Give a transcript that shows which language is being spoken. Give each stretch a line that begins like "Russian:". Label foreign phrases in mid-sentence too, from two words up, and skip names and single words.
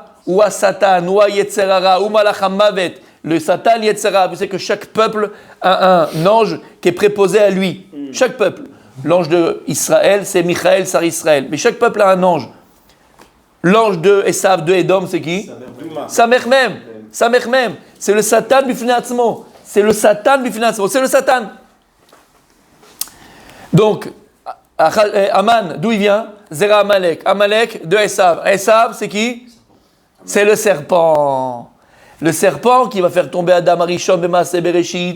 French: Ou à Satan, ou à Yetzerara, ou
Hebrew: מלאך המוות.
French: Le Satan, Yetzerara, vous savez que chaque peuple a un ange qui est préposé à lui. Chaque peuple. L'ange de Israël, c'est Michaël,
Hebrew: שר ישראל.
French: Mais chaque peuple a un ange. L'ange de Esav, de Edom, c'est qui? Samer même. C'est le Satan
Hebrew: בפני עצמו.
French: C'est le Satan. Donc, Aman, d'où il vient?
Hebrew: זרע עמלק.
French: Amalek de Esav. Esav, c'est qui? C'est le serpent. Le serpent qui va faire tomber
Hebrew: אדם הראשון במעשה בראשית.